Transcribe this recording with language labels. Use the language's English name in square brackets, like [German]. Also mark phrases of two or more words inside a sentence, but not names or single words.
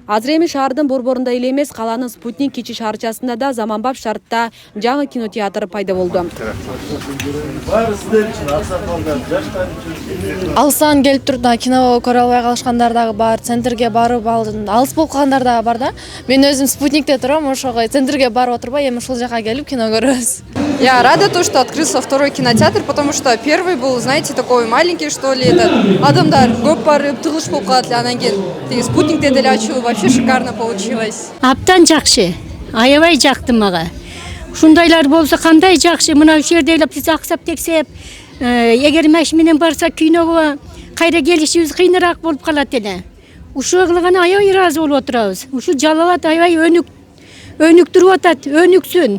[Kyrgyz] Азыр эми шаардын борборунда эле эмес, калаанын Спутник кичи шаарчасында да заманбап шартта жаңы кинотеатр пайда болду. Алыстан келип туруп кино көрө албай калышкандар дагы бар, центрге барып алыс болуп калгандар дагы бар да. Мен өзүм Спутникте турам, ошого центрге барып отурбай, эми ушул жака келип кино көрөбүз. [Russian] Я рада то, что открылся второй кинотеатр, потому что первый был, знаете, такой маленький, что ли, [Kyrgyz] адамдар көп барып тыгылыш болуп калат эле, анан кийин Спутникте деле ачуу [Russian] вообще шикарно получилось. [Kyrgyz] Абдан жакшы, аябай жакты мага. Ушундайлар болсо кандай жакшы, мына ушул жерде эле биз аксап тексеп, эгер машина менен барсак киного кайра келишибиз кыйыныраак болуп калат эле. Ушуга кылгана аябай ыраазы болуп отурабыз. Ушул Жалал Абад аябай өнүктүрүп атат, өнүксүн.